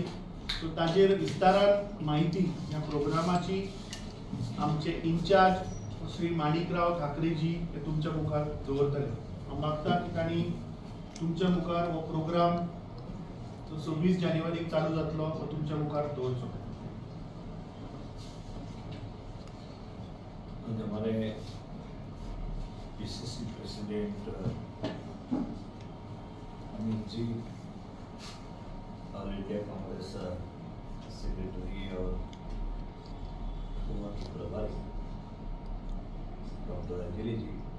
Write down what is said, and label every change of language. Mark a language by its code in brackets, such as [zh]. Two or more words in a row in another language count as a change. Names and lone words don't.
[kok] सो ताजेर विस्तारान माहिती या प्रोग्रामाची आमचे इंचार्ज श्री माणिकराव ठाकरेजी हे तुमच्या मुखार दवरतले। हांव मागता की तांणी तुमच्या मुखार हो प्रोग्राम जो 26 जानेवारी चालू जातलो तो तुमच्या मुखार दवरचो। [hi] हमारे [en] PCC president [hi] अमित जी और [en] India Congress secretary [hi] और प्रभारी डॉक्टर अंजलि जी